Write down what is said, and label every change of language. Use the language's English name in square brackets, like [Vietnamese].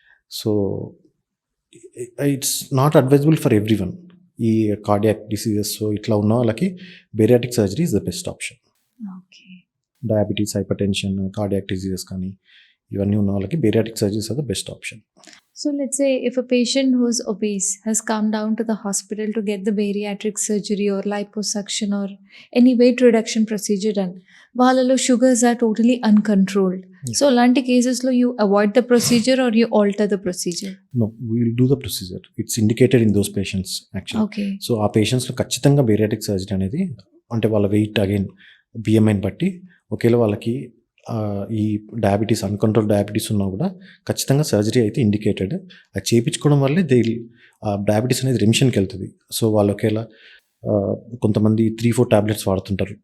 [English] So it's not advisable for every one. [Telugu] ఈ cardiac diseases so ఇట్లా ఉన్న వాళ్ళకి bariatric surgery [English] Is the best option. Okay. [Telugu] Diabetes, hyper tension, cardiac diseases కానీ ఇవన్నీ ఉన్న వాళ్ళకి bariatric surgeries [English] Are the best option. So let's say if a patient who's obese has come down to the hospital to get the bariatric surgery or liposuction or any weight reduction procedure done, [Telugu] వాళ్ళలో [English] sugars are totally uncontrolled. Yes. So [Telugu] అలాంటి కేసెస్లో [English] you avoid the procedure or you alter the procedure? No, we will do the procedure. It's indicated in those patients actually. Okay. [Telugu] So ఆ పేషెంట్స్లో ఖచ్చితంగా bariatric surgery అనేది అంటే వాళ్ళ wait again బిఎంఐని బట్టి ఒకేలా వాళ్ళకి ఈ డయాబెటీస్, అన్కంట్రోల్ డయాబెటీస్ ఉన్నా కూడా ఖచ్చితంగా సర్జరీ అయితే ఇండికేటెడ్. అది చేయించుకోవడం వల్లే డయాబెటీస్ అనేది రెమిషన్కి వెళ్తుంది. సో వాళ్ళు ఒకేలా కొంతమంది 3-4 టాబ్లెట్స్ వాడుతుంటారు.